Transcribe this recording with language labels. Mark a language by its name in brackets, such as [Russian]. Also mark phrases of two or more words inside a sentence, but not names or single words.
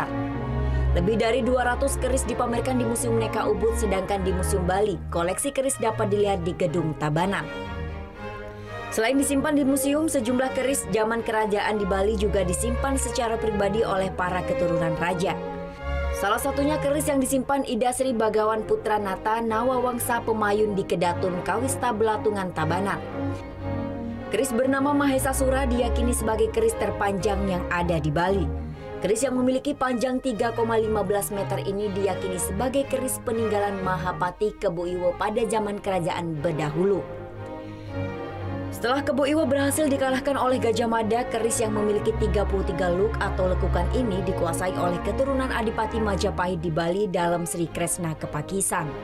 [Indonesian] Lebih dari 200 keris dipamerkan di Museum Neka Ubud, sedangkan di Museum Bali, koleksi keris dapat dilihat di Gedung Tabanan. Selain disimpan di museum, sejumlah keris zaman kerajaan di Bali juga disimpan secara pribadi oleh para keturunan raja. Salah satunya keris yang disimpan Ida Sri Bagawan Putra Nata Nawawangsa Pemayun di Kedatun Kawista Belatungan Tabanan. Keris bernama Mahesa Sura diyakini sebagai keris terpanjang yang ada di Bali. Keris yang memiliki panjang 3,15 meter ini diyakini sebagai keris peninggalan Mahapati Kebo Iwo pada zaman kerajaan Bedahulu. Setelah Kebo Iwo berhasil dikalahkan oleh Gajah Mada, keris yang memiliki 33 luk atau lekukan ini dikuasai oleh keturunan Adipati Majapahit di Bali dalam Sri Kresna Kepakisan.